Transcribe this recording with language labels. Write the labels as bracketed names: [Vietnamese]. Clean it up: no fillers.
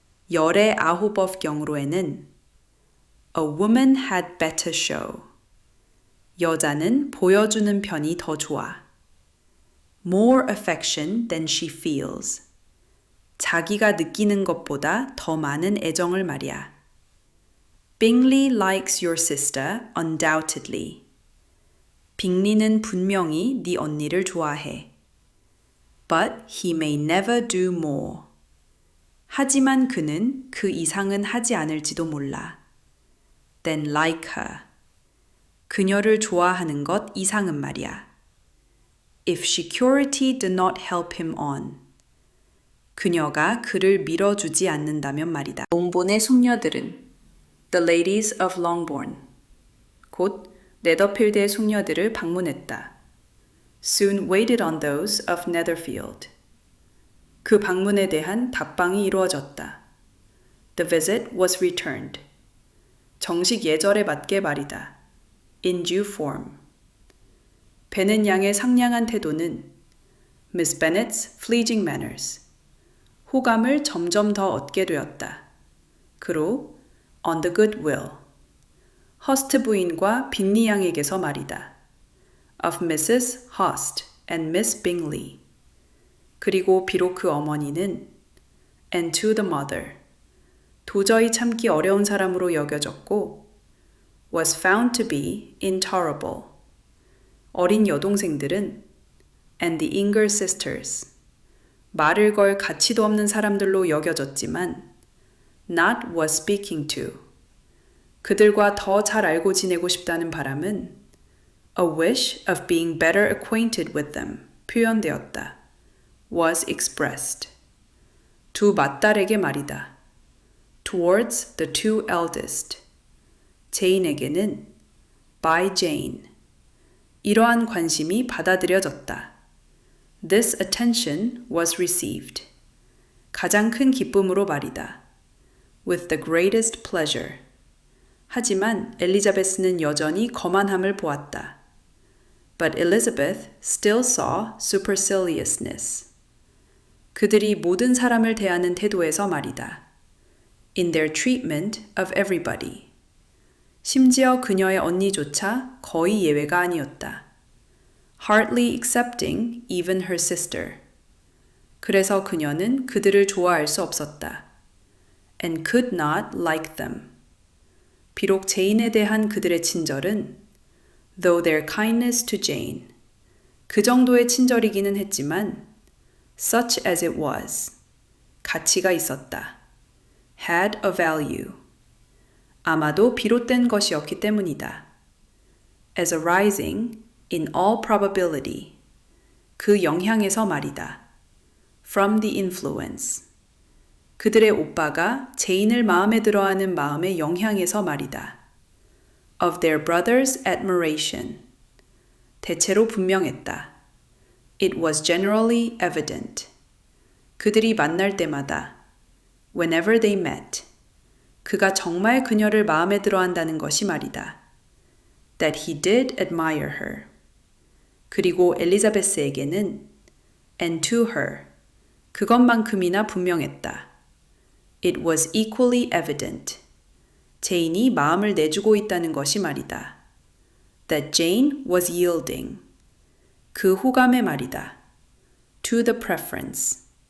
[Korean] 열의 9업 경우로에는 [English] A woman had better show. [Korean] 여자는 보여주는 편이 더 좋아. [English] More affection than she feels. [Korean] 자기가 느끼는 것보다 더 많은 애정을 말이야. [English] Bingley likes your sister undoubtedly. [Korean] 빅리는 분명히 네 언니를 좋아해. [English] But he may never do more. [Korean] 하지만 그는 그 이상은 하지 않을지도 몰라. [English] Than like her. [Korean] 그녀를 좋아하는 것 이상은 말이야. [English] If security did not help him on. [Korean] 그녀가 그를 밀어주지 않는다면 말이다. 롱본의 숙녀들은 [English] The ladies of Longbourn. [Korean] 곧 네더필드의 숙녀들을 방문했다. [English] Soon waited on those of Netherfield. [Korean] 그 방문에 대한 답방이 이루어졌다. [English] The visit was returned. [Korean] 정식 예절에 맞게 말이다. [English] In due form. [Korean] 베넷 양의 상냥한 태도는 [English] Miss Bennet's fleeting manners. [Korean] 호감을 점점 더 얻게 되었다. [English] 그로 on the goodwill. [Korean] 허스트 부인과 빈리 양에게서 말이다. [English] Of Mrs. Hurst and Miss Bingley. [Korean] 그리고 비록 그 어머니는 [English] and to the mother. [Korean] 도저히 참기 어려운 사람으로 여겨졌고 [English] was found to be intolerable. [Korean] 어린 여동생들은 [English] and the younger sisters. [Korean] 말을 걸 가치도 없는 사람들로 여겨졌지만 [English] not was speaking to. [Korean] 그들과 더 잘 알고 지내고 싶다는 바람은 [English] a wish of being better acquainted with them [Korean] 표현되었다. [English] was expressed. [Korean] 두 맏딸에게 말이다. [English] Towards the two eldest. [Korean] 제인에게는 [English] by Jane. [Korean] 이러한 관심이 받아들여졌다. [English] This attention was received. [Korean] 가장 큰 기쁨으로 말이다. [English] With the greatest pleasure. [Korean] 하지만 엘리자베스는 여전히 거만함을 보았다. [English] But Elizabeth still saw superciliousness. [Korean] 그들이 모든 사람을 대하는 태도에서 말이다. [English] In their treatment of everybody. [Korean] 심지어 그녀의 언니조차 거의 예외가 아니었다. [English] Hardly excepting even her sister. [Korean] 그래서 그녀는 그들을 좋아할 수 없었다. [English] And could not like them. [Korean] 비록 제인에 대한 그들의 친절은 [English] though their kindness to Jane. [Korean] 그 정도의 친절이기는 했지만 [English] such as it was. [Korean] 가치가 있었다. [English] had a value. [Korean] 아마도 비롯된 것이었기 때문이다. [English] As arising in all probability. [Korean] 그 영향에서 말이다. [English] From the influence. [Korean] 그들의 오빠가 제인을 마음에 들어하는 마음의 영향에서 말이다. [English] Of their brother's admiration. [Korean] 대체로 분명했다. [English] It was generally evident. [Korean] 그들이 만날 때마다 [English] whenever they met. [Korean] 그가 정말 그녀를 마음에 들어한다는 것이 말이다. [English] That he did admire her. [Korean] 그리고 엘리자베스에게는 [English] and to her. [Korean] 그것만큼이나 분명했다. [English] It was equally evident. [Korean] 제인이 마음을 내주고 있다는 것이 말이다. [English] That Jane was yielding. [Korean] 그 호감의 말이다. [English] To the preference.